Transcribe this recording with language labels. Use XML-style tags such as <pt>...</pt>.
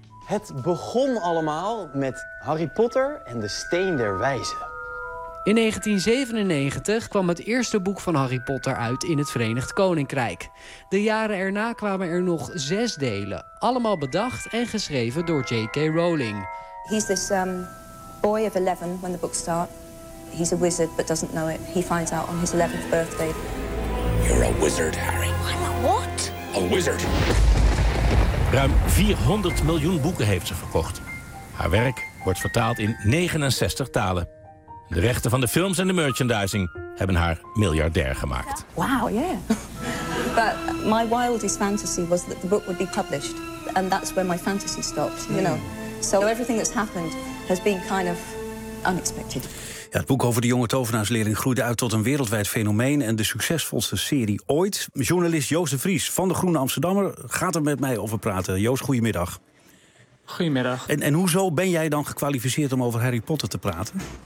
<nl>Het begon allemaal met Harry Potter en de Steen der Wijzen. In 1997 kwam het eerste boek van Harry Potter uit in het Verenigd Koninkrijk. De jaren erna kwamen er nog 6 delen. Allemaal bedacht en geschreven door J.K. Rowling.</nl> <en>He's this boy of 11 when the book starts. He's a wizard, but doesn't know it. He finds out on his 11th birthday. You're a wizard, Harry. I'm a what? A wizard.</en> <nl>Ruim 400 miljoen boeken heeft ze verkocht. Haar werk wordt vertaald in 69 talen. De rechten van de films en de merchandising hebben haar miljardair gemaakt.</nl> <en>Wow, yeah. But my wildest fantasy was that the book would be published. And that's where my fantasy stopped, you know. So everything that's happened has been kind of unexpected.</en> <nl>Ja, het boek over de jonge tovenaarsleerling groeide uit tot een wereldwijd fenomeen en de succesvolste serie ooit. Journalist Joost de Vries van de Groene Amsterdammer gaat er met mij over praten. Joost, goedemiddag. Goedemiddag. En hoezo ben jij dan gekwalificeerd om over Harry Potter te praten?</nl>